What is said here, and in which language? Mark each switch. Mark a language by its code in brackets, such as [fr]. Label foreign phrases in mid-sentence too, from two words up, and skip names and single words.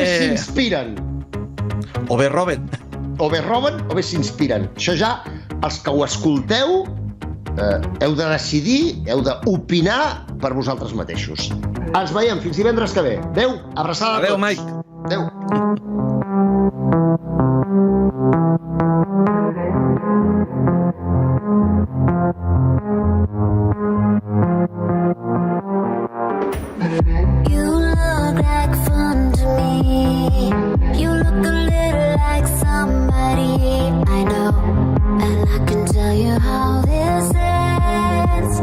[ca] s'inspiren. O bé roben. O bé roben o bé s'inspiren. Això ja, els que ho escolteu, heu de decidir, heu d'opinar per vosaltres mateixos. Ens veiem fins divendres que ve. Adéu, abraçada a tots. Adéu, Mike. Adéu. [en] You look like fun to me. You look a little like somebody I know, and I can tell you how this ends.